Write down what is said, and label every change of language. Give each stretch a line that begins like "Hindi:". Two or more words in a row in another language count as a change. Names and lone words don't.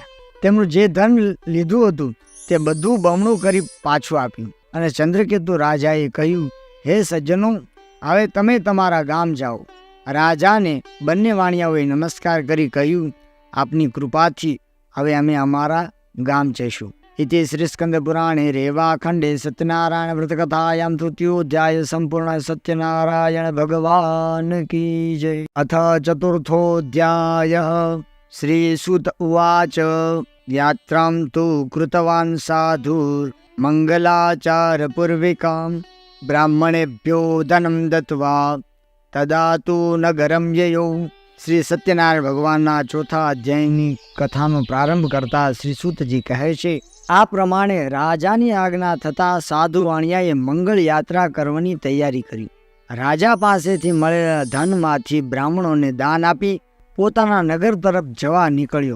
Gujarati: તેમનું જે ધન લીધું હતું તે બધું બમણું કરી પાછું આપ્યું અને ચંદ્રકેતુ રાજાએ કહ્યું, હે સજ્જનો, હવે તમે તમારા ગામ જાઓ. રાજાને બંને વાણિયાઓએ નમસ્કાર કરી કહ્યું, આપની કૃપાથી હવે અમે અમારા ગામ જઈશું.
Sanskrit: इति श्रीस्कंदपुराणे रेवाखंडे सत्यनारायण व्रतकथायां तृतीयोऽध्याय संपूर्ण.
Hindi: सत्यनारायण भगवान की जय.
Sanskrit: अथ चतुर्थोऽध्यायः. श्रीसूत उवाच यात्रां तु कृतवान् साधुर् मङ्गलाचारपूर्विकां ब्राह्मणेभ्यो धनं दत्त्वा तदा तु नगरं ययौ.
Gujarati: શ્રી સત્યનારાયણ ભગવાનના ચોથા અધ્યાયની કથાનો પ્રારંભ કરતા શ્રી સૂતજી કહે છે, આ પ્રમાણે રાજાની આજ્ઞા થતાં સાધુ વાણિયાએ મંગળ યાત્રા કરવાની તૈયારી કરી. રાજા પાસેથી મળેલા ધનમાંથી બ્રાહ્મણોને દાન આપી પોતાના નગર તરફ જવા નીકળ્યો.